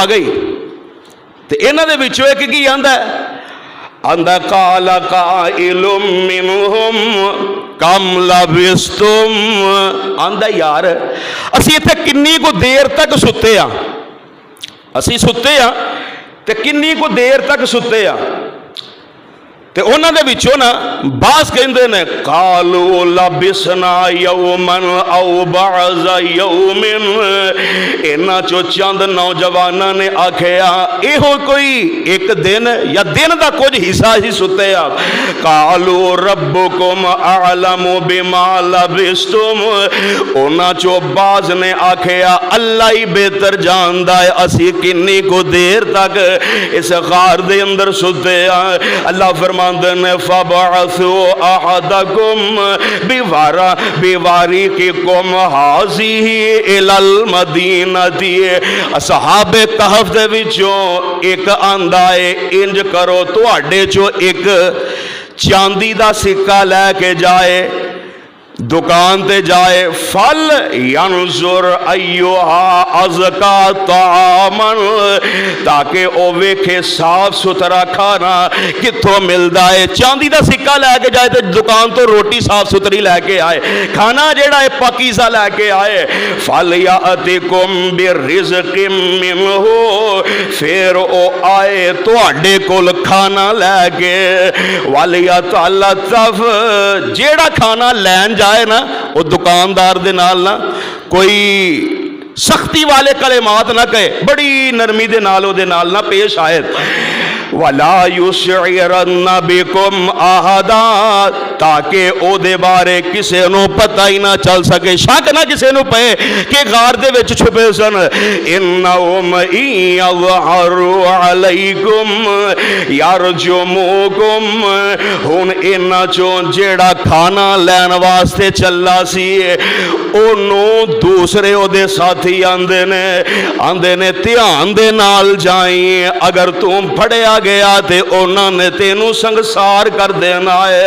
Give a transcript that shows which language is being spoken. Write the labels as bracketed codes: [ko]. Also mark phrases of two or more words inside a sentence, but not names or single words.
[pa] گئی تے انہاں دے وچوں ایک کی آندا ہے، آندا [ar] قال قائل منہم کم لبستم، [pa] آندا یار اسی ایتھے کنی کو دیر تک ستے ہاں، اسی ستے ہاں تے کنی کو دیر تک ستے ہاں، تے انہاں دے وچوں نا بعض کہندے نے [ar] قالوا لبسنا یوما او بعض یوم، [pa] انہاں چو چند نوجواناں نے آکھیا ایہو کوئی ایک دن یا دن دا کچھ حصہ ہی ستے آ۔ [ar] قالوا ربکم اعلم بما لبستم، [pa] انہاں چو بعض نے آکھیا اللہ ہی بہتر جاندا ہے اسی کنی کو دیر تک اس غار دے اندر ستے آ۔ اللہ فرماندے نے [ar] فَبَعَثُوا أَحَدَكُمْ بِوَارِقِكُمْ هَٰذِهِ إِلَى الْمَدِينَةِ، [pa] اصحاب کہف دے وچوں ایک آندا ہے انج کرو تواڈے چو ایک چاندی دا سکہ لے کے جائے دکان تے جائے, [ar] فلينظر أيها أزكى طعاما, [pa] تاکہ او ویکھے صاف ستھرا کھانا کتھوں ملدا ہے. چاندی دا سکہ لے کے جائے تو دکان تو روٹی صاف ستھری لے کے آئے، کھانا جیہڑا ہے پاکیزہ لے کے آئے. [ar] فليأتكم برزق منه, [pa] پھر او آئے تہاڈے کول کھانا لے کے. [ar] وليتلطف, [pa] جیہڑا کھانا لین جائے نا وہ دکاندار دے نال نا کوئی سختی والے کلمات نا کہے، بڑی نرمی دے نال اوہدے نال نا پیش آئے. [ar] ولا يشعرن بكم أحدا, [pa] تاکہ اوہدے بارے کسے نوں پتا ہی نا چل سکے، شک نا کسے نوں پئے کہ غار دے وچ چھپے سن. [ar] إنهم يظهروا عليكم يرجموكم, [pa] ہن انہاں چوں جیہڑا کھانا لین واسطے چلا سی اونوں دوسرے اوہدے ساتھی آندے نے دھیان دے نال جائیں، اگر تو پھڑیا گیا تے انہوں نے تینوں سنسار کر دینا ہے.